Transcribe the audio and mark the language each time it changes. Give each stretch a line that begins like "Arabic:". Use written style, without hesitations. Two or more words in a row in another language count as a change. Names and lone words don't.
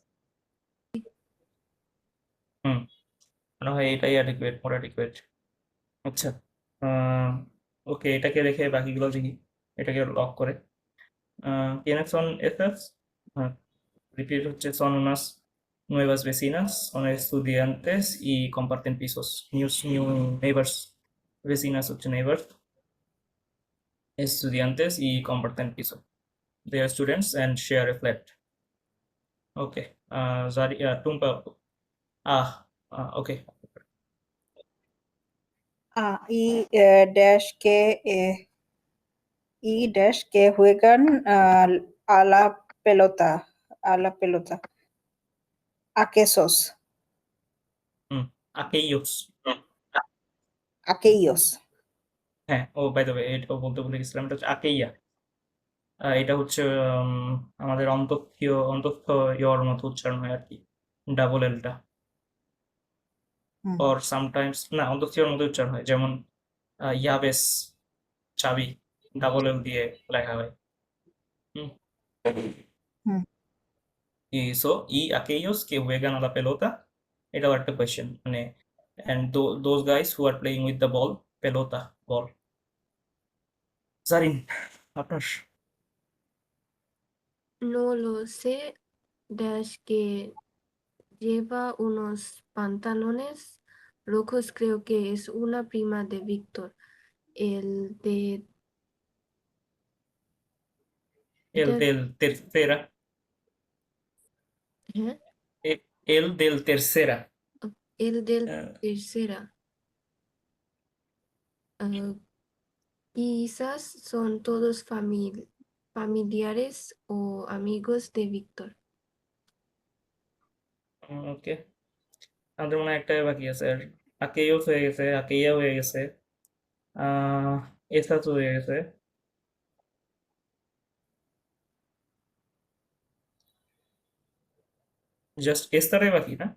Bangla: হুম, মনে হয় এটাই অ্যাডিকুয়েট,
English: more adequate.
Bangla: আচ্ছা, ওকে, এটাকে রেখে বাকিগুলো দেখি। এটাকে লক করে
Spanish: quiénes son esas,
Bangla: রিপিট হচ্ছে
Spanish: son unas nuevas vecinas, son estudiantes y comparten pisos।
English: new neighbors, vecinas হচ্ছে neighbors,
Spanish: estudiantes y comparten piso,
English: they are students and share a flat।
Bangla: ওকে, টুম্পা ওকে।
Spanish: Y dash que juegan a la pelota, a la pelota. ¿A qué sos? aquellos। Aquellos.
Bangla: হ্যাঁ,
English: oh by the way,
Bangla: এটাও বলতে ভুলে গেছিলাম, এটা হচ্ছে আকেইয়া। এটা হচ্ছে আমাদের অন্তস্থ ইয়র মতো উচ্চারণ হয় আর কি, ডাবল এলটা। হুম,
English: or sometimes
Bangla: না, অন্তস্থ ইয়র মতো উচ্চারণ হয়, যেমন ইয়াবেস, চাবি, ডাবল এল দিয়ে লেখা হয়। হুম। হুম।
Spanish: y aquellos que juegan a la pelota,
Bangla: এটাও একটা কোয়েশ্চেন, মানে
English: and those guys who are playing with the ball, pelota, ball।
Bangla: জারিন, আপনার।
Spanish: No lo sé. Dash que lleva unos pantalones rojos, creo que es una prima de Víctor. El de el de- del tercera, ¿eh? el del tercera। El del আহ, tercera. Ah, quizás son todos familiares o amigos de Víctor.
Bangla: ওকে, আমাদের মনে হয় একটাই বাকি আছে আর। আকেইওস হয়ে গেছে, আকেইয়া হয়ে গেছে, আহ এসাস হয়ে গেছে, জাস্ট এস্তারাই বাকি না?